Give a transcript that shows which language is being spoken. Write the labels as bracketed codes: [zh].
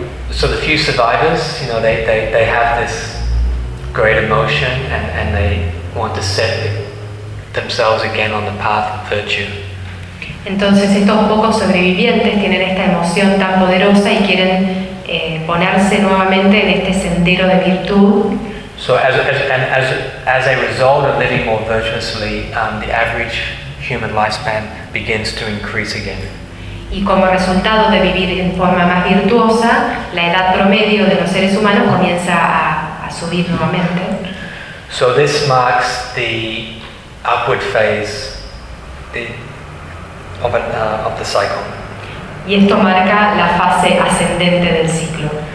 [en] So the few survivors, you know, they have this great emotion and they want to set themselves again on the path of virtue. [es] Entonces estos pocos sobrevivientes tienen esta emoción tan poderosa y quieren ponerse nuevamente en este sendero de virtud. [en] So as a result of living more virtuously, the average human lifespan begins to increase again. [es] Y como resultado de vivir en forma más virtuosa, la edad promedio de los seres humanos comienza a subir nuevamente. [en] So this marks the upward phase, of the cycle. [es] Y esto marca la fase ascendente del ciclo.